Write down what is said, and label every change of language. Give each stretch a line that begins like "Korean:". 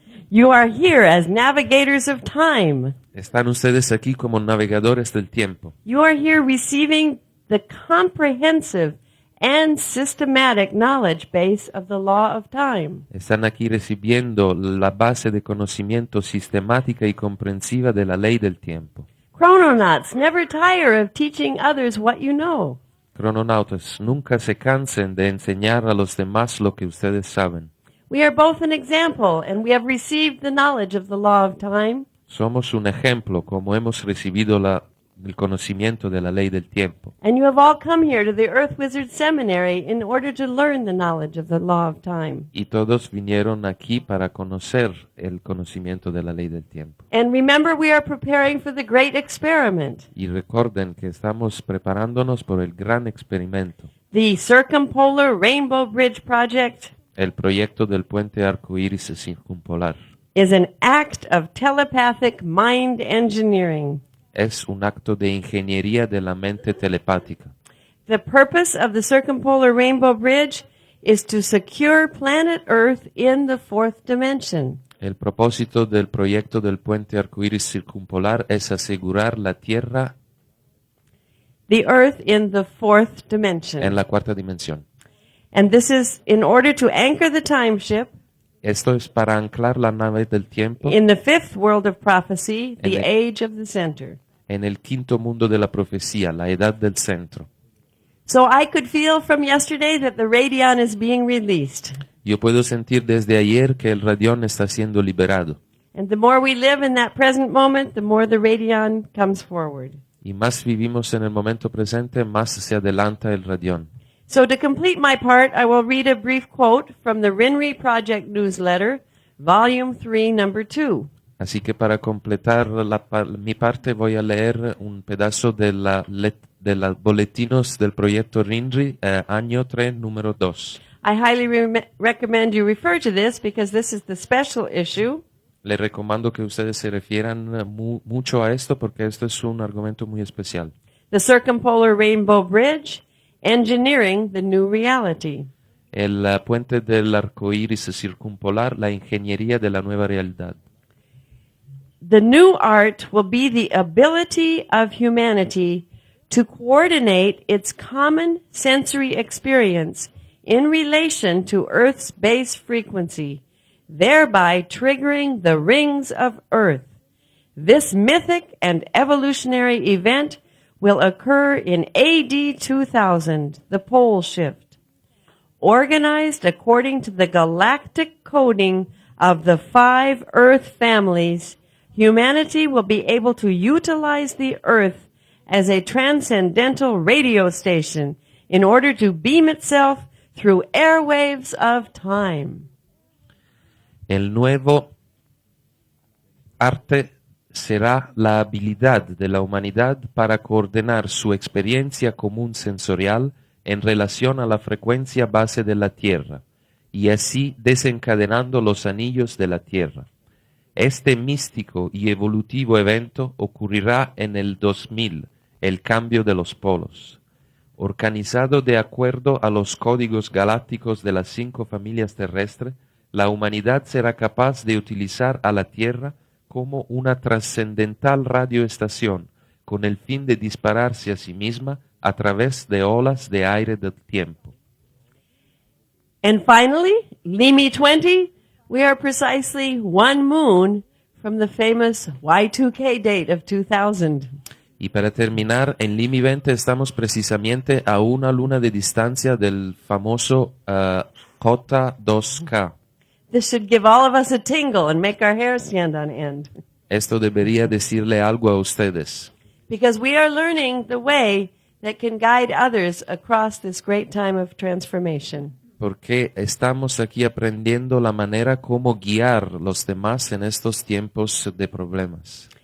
English: You are here as navigators of time.
Spanish: están ustedes aquí como navegadores del tiempo.
English: You are here receiving the comprehensive and systematic knowledge base of the law of time.
Spanish: Están aquí recibiendo la base de conocimiento sistemática y comprensiva de la ley del tiempo.
English: Chrononauts never tire of teaching others what you know.
Spanish: Crononautas, nunca se cansen de enseñar a los demás lo que ustedes saben.
English: We are both an example, and we have received the knowledge of the law of time.
Spanish: Somos un ejemplo como hemos recibido el conocimiento de la ley del tiempo.
English: And you have all come here to the Earth Wizard Seminary in order to learn the knowledge of the law of time.
Spanish: Y todos vinieron aquí para conocer el conocimiento de la ley del tiempo.
English: And remember, we are preparing for the great experiment,
Spanish: Y recuerden que estamos preparándonos por el gran experimento,
English: the Circumpolar Rainbow Bridge Project.
Spanish: el proyecto del puente arcoíris circumpolar.
English: Is an act of telepathic mind engineering.
Spanish: Es un acto de ingeniería de la mente telepática.
English: The purpose of the Circumpolar Rainbow Bridge is to secure planet Earth in the fourth dimension.
Spanish: El propósito del proyecto del puente arcoíris circumpolar es asegurar la Tierra
English: The Earth in the fourth dimension.
Spanish: en la cuarta dimensión.
English: And this is in order to anchor the time ship
Spanish: Esto es para anclar la nave del tiempo
English: in the fifth world of prophecy, the
Spanish: En el-
English: age of the center.
Spanish: en el quinto mundo de la profecía, la edad del centro.
English: So I could feel from yesterday that the radion is being released.
Spanish: Yo puedo sentir desde ayer que el radión está siendo liberado.
English: And the more we live in that present moment, the more the radion comes forward.
Spanish: Y más vivimos en el momento presente, más se adelanta el radión.
English: So to complete my part, I will read a brief quote from the Rinri Project newsletter, volume 3, number 2.
Spanish: Así que para completar mi parte voy a leer un pedazo de los boletinos del proyecto RINRI, año 3, número 2.
English: I highly recommend you refer to this because this is the special issue.
Spanish: Les recomiendo que ustedes se refieran mucho a esto porque esto es un argumento muy especial.
English: The Circumpolar Rainbow Bridge, Engineering the New Reality.
Spanish: El puente del arco iris circumpolar, la ingeniería de la nueva realidad.
English: The new art will be the ability of humanity to coordinate its common sensory experience in relation to Earth's base frequency, thereby triggering the rings of Earth. This mythic and evolutionary event will occur in AD 2000, the pole shift. Organized according to the galactic coding of the 5 Earth families, humanity will be able to utilize the Earth as a transcendental radio station in order to beam itself through airwaves of time.
Spanish: El nuevo arte será la habilidad de la humanidad para coordinar su experiencia común sensorial en relación a la frecuencia base de la Tierra, y así desencadenando los anillos de la Tierra. Este místico y evolutivo evento ocurrirá en el 2000, el cambio de los polos. Organizado de acuerdo a los códigos galácticos de las 5 familias terrestres, la humanidad será capaz de utilizar a la Tierra como una trascendental radioestación con el fin de dispararse a sí misma a través de olas de aire del tiempo.
English: And finally, Limi 20, we are precisely 1 moon from the famous Y2K date of 2000.
Spanish: Y para terminar, en Limi 20 estamos precisamente a una luna de distancia del famoso J2K.
English: This should give all of us a tingle and make our hair stand on end.
Spanish: Esto debería decirle algo a ustedes,
English: Because we are learning the way that can guide others across this great time of transformation.
Spanish: porque estamos aquí aprendiendo la manera como guiar los demás en estos tiempos de problemas.